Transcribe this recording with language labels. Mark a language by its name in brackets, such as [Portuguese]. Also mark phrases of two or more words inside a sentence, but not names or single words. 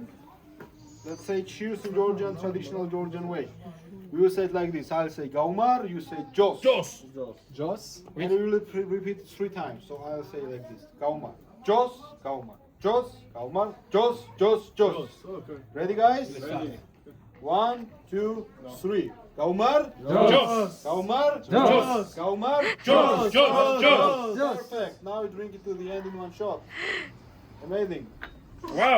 [English] Let's say cheers in Georgian, traditional Georgian way. We will say it like this. I'll say Gaumar, you say Jos. [Georgian] Jos. Jos. [English] And we will repeat it 3 times. So I'll say like this. [Georgian] Gaumar. Jos, Gaumar. Jos, Gaumar. Jos, Jos, Jos. [English] Okay. Ready guys? Ready. 1, 2, 3. [Georgian] Gaumar. Jos. Gaumar. Jos. Gaumar. Jos. Jos. [English] Perfect. Now we drink it to the end in one shot. Amazing. Wow.